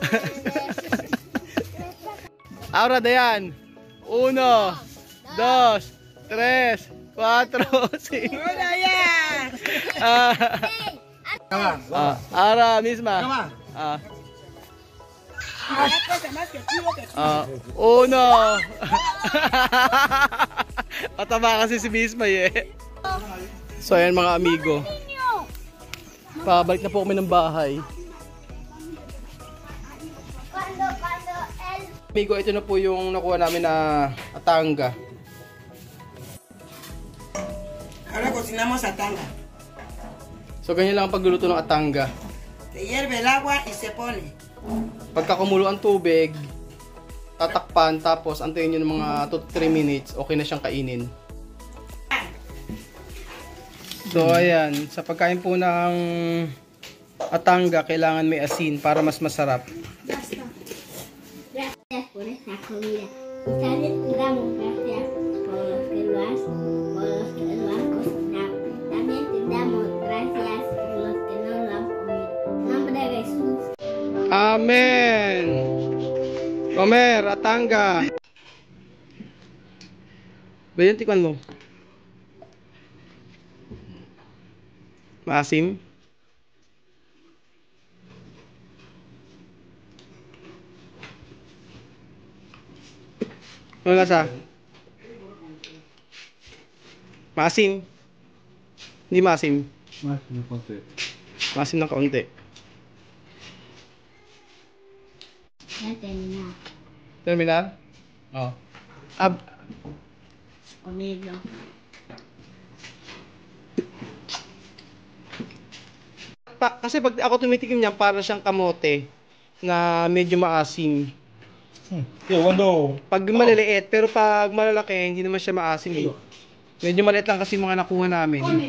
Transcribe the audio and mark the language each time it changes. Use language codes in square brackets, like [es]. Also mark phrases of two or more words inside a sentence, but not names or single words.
[es] Ahora, Dayan. 1, 2, 3, 4, 5. Ahora, misma. Uno. [tl] Mataba kasi si Bismay eh. So ayan mga amigo, pabalik na po kami ng bahay. Amigo, ito na po yung nakuha namin na atanga. [es] Ahora cocinamos atanga. [tl] So ganyan lang ang pagluluto ng atanga. [es] Se hierve el agua y se pone. [tl] Pagka kumulo ang tubig, tatakpan, tapos antayin nyo ng mga [en] 2 to 3 minutes, [tl] okay na siyang kainin. So ayan, sa pagkain po ng atanga, kailangan may asin para mas masarap. [es] Gracias por esta comida. Y también te damos gracias por los que lo has cocinado. También te damos gracias por los que no lo han comido. En nombre de Jesús. Amen! Comer, atanga! [tl] Bayan, tikman mo. Maasim? Ano lasa? Maasim? Hindi maasim. Maasim ng konti. Maasim ng kaunti. [es] Ya terminado. [tl] Terminal? Oo. [es] Comido. [tl] Kasi pag ako tumitikim niyan, para siyang kamote na medyo maasim. Pag maliliit, pero pag malalaki, hindi naman siya maasim eh. Medyo maliit lang kasi mga nakuha namin.